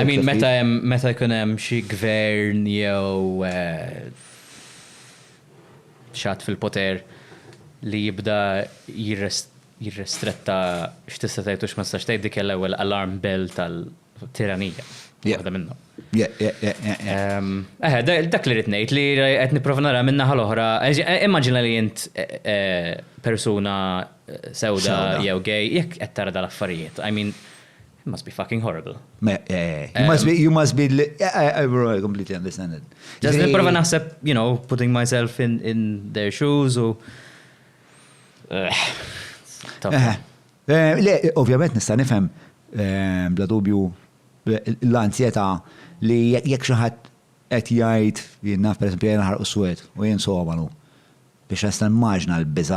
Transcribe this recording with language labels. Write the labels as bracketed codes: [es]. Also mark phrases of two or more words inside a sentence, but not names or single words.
[en] I mean [mt] meta jkun hemm xi gvern jew xatt fil-poter li jibda jirrestretta x'tista' tgħid u x'ma tistax tgħid dik l-ewwel [en] alarm bell [mt] tiranija. Waħda minnhom. Dak li rrid ngħid li qed nipprova nara minna ħal-oħra. Immaġina li int persuna sewda jew gay jekk qed tara dal-affarijiet. [en] I mean, it must be fucking horrible. You must be I completely understand it. [mt] Just nipprova naħseb, [en] putting myself in their shoes u [mt] Le, ovvjament nista' nifhem bla dubju l-ansjetà li jekk xi ħadd qed jgħid jien naf pereżempju jien ħarqu swed u jien somalu biex nista' immaġna l-biża'.